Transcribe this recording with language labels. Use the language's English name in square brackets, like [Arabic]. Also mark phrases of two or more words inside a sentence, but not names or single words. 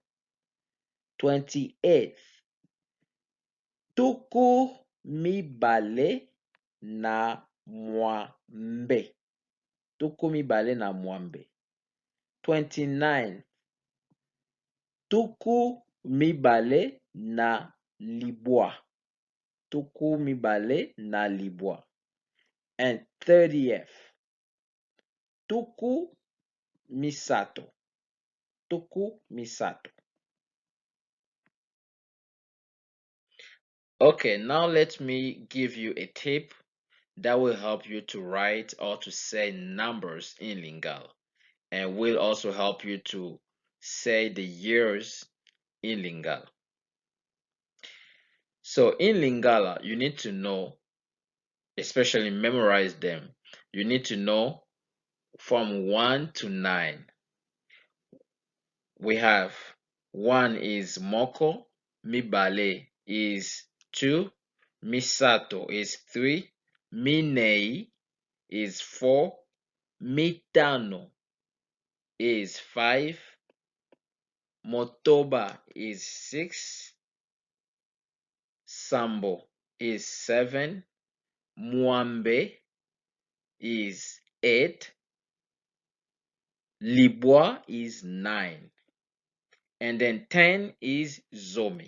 [Lingala] 28th, tuku mibale na mwambe. Tuku mibale na mwambe. 29th, tuku mibale na libwa. Tuku mibale na libwa. [English] And 30th, [Lingala] tuku misato. Tuku misato. [English] Okay, now let me give you a tip that will help you to write or to say numbers in Lingala, and will also help you to say the years in Lingala. So in Lingala, you need to know, especially memorize them. You need to know from 1 to 9. We have 1 is Moko, Mibale is 2, Misato is 3, Minei is 4, Mitano is 5, Motoba is 6, Sambo is 7, Mwambe is 8, Libwa is 9, and then 10 is Zomi.